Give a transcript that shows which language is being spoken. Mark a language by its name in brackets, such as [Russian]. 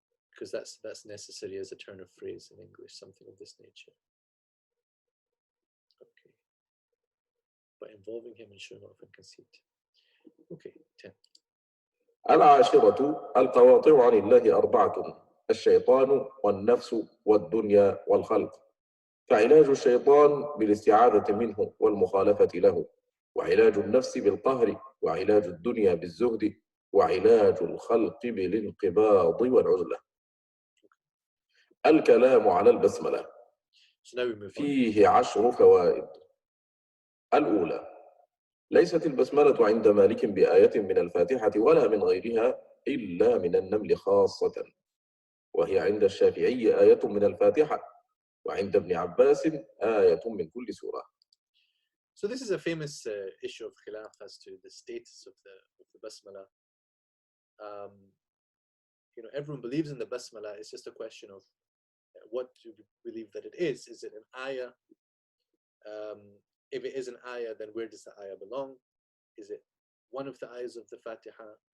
[English] Because that's necessary as a turn of phrase in English, something of this nature. Okay. But involving him in showing off and conceit. Okay, 10. [Arabic] العاشرة القواطع عن الله أربعة الشيطان والنفس والدنيا والخلق فعلاج الشيطان بالاستعاذة منه والمخالفة له وعلاج النفس بالقهر وعلاج الدنيا بالزهد وعلاج الخلق بالانقباض والعزلة. الكلام على البسملة فيه 10 فوائد. الأولى ليست البسملة عند مالك بآية من الفاتحة ولا من غيرها إلا من النمل خاصة وهي عند الشافعي آية من الفاتحة وعند ابن عباس آية من كل سورة. [English] So this is a famous issue of khilaf as to the status of the Basmalah. You know, everyone believes in the Basmalah. It's just a question of what do you believe that it is. Is it an ayah? If it is an ayah, then where does the ayah belong? Is it one of the ayahs of the Fatiha?